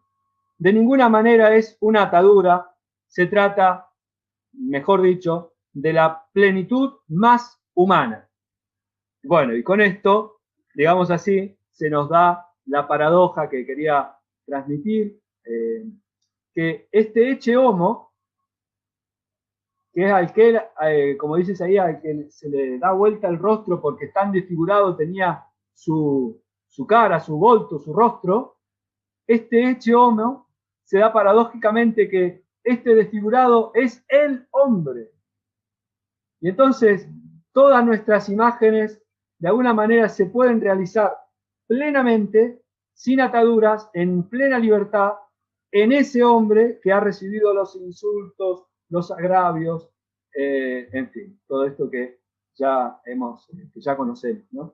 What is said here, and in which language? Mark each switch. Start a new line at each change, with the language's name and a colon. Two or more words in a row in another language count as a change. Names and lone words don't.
Spanish: De ninguna manera es una atadura, se trata, mejor dicho, de la plenitud más humana. Bueno, y con esto, digamos así, se nos da la paradoja que quería transmitir, que este
Latin: ecce homo,
Spanish: que es al que, como dices ahí, al que se le da vuelta el rostro porque tan desfigurado tenía su cara, su volto, su rostro, este
Latin: ecce homo
Spanish: se da paradójicamente que este desfigurado es el hombre. Y entonces todas nuestras imágenes de alguna manera se pueden realizar plenamente, sin ataduras, en plena libertad, en ese hombre que ha recibido los insultos, los agravios, en fin, todo esto que que ya conocemos, ¿no?